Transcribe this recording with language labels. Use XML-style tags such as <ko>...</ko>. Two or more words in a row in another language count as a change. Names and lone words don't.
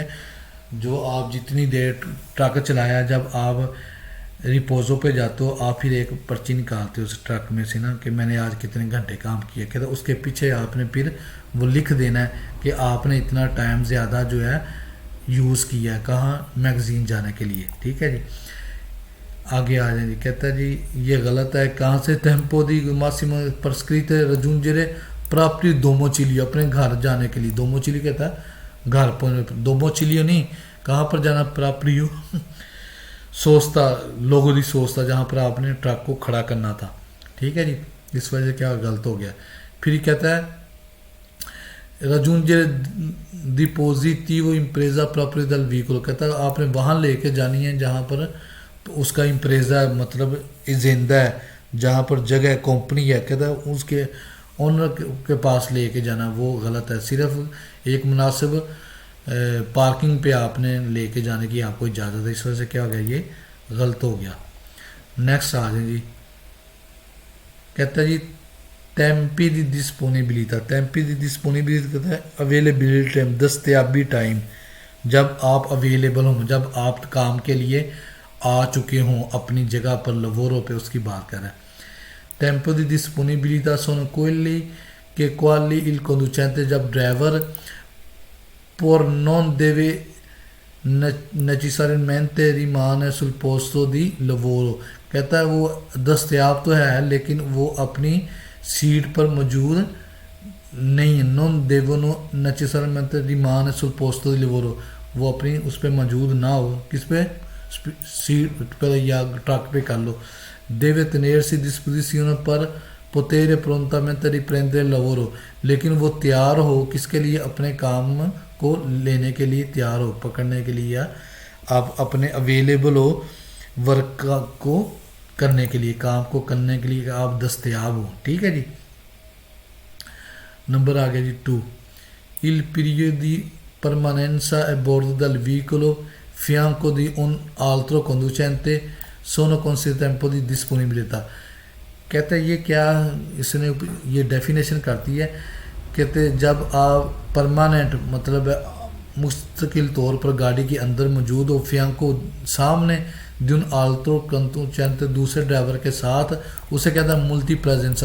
<ur>جو آپ جتنی دیر ٹرک چلایا، جب آپ ریپوزو پہ جاتے ہو آپ پھر ایک پرچی نکالتے ہو اس ٹرک میں سے نا کہ میں نے آج کتنے گھنٹے کام کیا. کہتا ہے اس کے پیچھے آپ نے پھر وہ لکھ دینا ہے کہ آپ نے اتنا ٹائم زیادہ جو ہے یوز کیا ہے، کہاں؟ میگزین جانے کے لیے. ٹھیک ہے جی، آگے آ جائیں جی. کہتا ہے جی یہ غلط ہے. کہاں سے</ur> <it>tempo di massimo prescritte raggiungere proprio domicilio،</it> <ur>اپنے گھر جانے کے لیے. domicilio کہتا ہے گھر پر، domicilio نہیں، کہاں پر جانا؟</ur> <it>proprio sosta, luogo di sosta,</it> <ur>جہاں پر آپ نے ٹرک کو کھڑا کرنا تھا. ٹھیک ہے جی، اس وجہ سے کیا غلط ہو گیا. پھر کہتا ہے</ur> <it>raggiungere di positivo impresa proprio del veicolo،</it> <ur>کہتا ہے آپ نے وہاں لے کے جانی ہے جہاں پر اس کا امپریزا مطلب زندہ ہے، جہاں پر جگہ کمپنی ہے. کہتا ہے اس کے اونر کے پاس لے کے جانا، وہ غلط ہے. صرف ایک مناسب پارکنگ پہ آپ نے لے کے جانے کی آپ کو اجازت ہے. اس وجہ سے کیا ہو گیا، یہ غلط ہو گیا. نیکسٹ آ جائیں جی. کہتا ہے جی</ur> <it>tempi di disponibilità. tempi di disponibilità</it> <ur>کہتا ہے</ur> <en>availability time,</en> <ur>دستیابی ٹائم، جب آپ اویلیبل ہوں، جب آپ کام کے لیے آ چکے ہوں اپنی جگہ پر لورو پہ، اس کی بات کر رہا ہے.</ur> <it>tempo di disponibilità sono quelli che quali il conducente،</it> <ur>جب ڈرائیور پر</ur> <it>non deve necessariamente rimane sul posto di lavoro،</it> <ur>کہتا ہے وہ دستیاب تو ہے لیکن وہ اپنی سیٹ پر موجود نہیں.</ur> <it>non devono necessariamente rimane sul posto di lavoro،</it> <ur>وہ اپنی اس پہ موجود نہ ہو. کس پہ؟ سیٹ پہ یا ٹرک پہ کر لو.</ur> <it>deve tenersi a disposizione per poter prontamente riprendere il lavoro،</it> <ur>لیکن وہ تیار ہو کس کے لیے؟ اپنے کام کو لینے کے لیے تیار ہو، پکڑنے کے لیے، یا آپ اپنے اویلیبل ہو ورک کو کرنے کے لیے، کام کو کرنے کے لیے کہ آپ دستیاب ہوں، ٹھیک ہے جی۔ نمبر آگے جی 2،</ur> <it>il periodo di permanenza a bordo del veicolo fianco di un altro conducente sono considerati tempo di disponibilità۔</it> <ur>کہتے ہیں یہ کیا، اس نے یہ ڈیفینیشن کرتی ہے، کہتے ہیں جب آپ پرماننٹ مطلب مستقل طور پر گاڑی کے اندر موجود ہو، فیانکو سامنے،</ur> <it>un altro conducente</it> <ur>دوسرے ڈرائیور کے ساتھ، اسے کہتے ہیں ملٹی پریزنسا۔</ur>